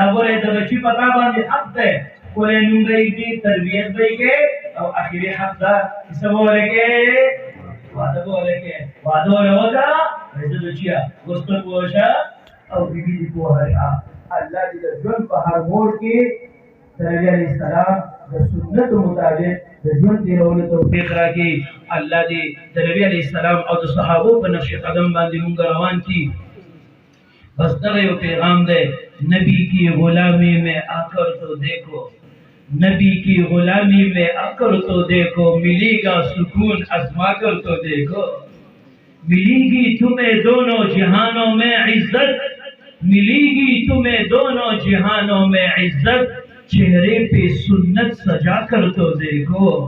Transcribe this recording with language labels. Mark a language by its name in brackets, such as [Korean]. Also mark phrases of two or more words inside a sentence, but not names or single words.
[Pashto] ګوره د بچي په تا باندې حق دی ښکلی نوم به یې کړي تربیت به یې کړې او اخري حق ده چې څه به ورله کړې واده به ورله کړې واده ورله وکړه وایي زه بچیه اوس ته پوه شه او بیبي دې پوهه شه الله دې د ژوند په هر موړ کې د نبي [Arabic] علیه السلام [Pashto] د سنتو مطابق د ژوند تېرولو توفیق راکړي الله دې د نبي [Arabic] علیه السلام [Pashto] او د صحابو په نقش قدم باندې مونږ روان کړي بس دغه یو پیغام دی [Urdu] نبی کی غلامی میں آ کر تو دیکھو نبی کی غلامی میں آ کر تو دیکھو ملے گا سکون آزما کر تو دیکھو ملے گی تمہیں دونوں جہانوں میں عزت ملے گی تمہیں دونوں جہانوں میں عزت چہرے پہ سنت سجا کر تو دیکھو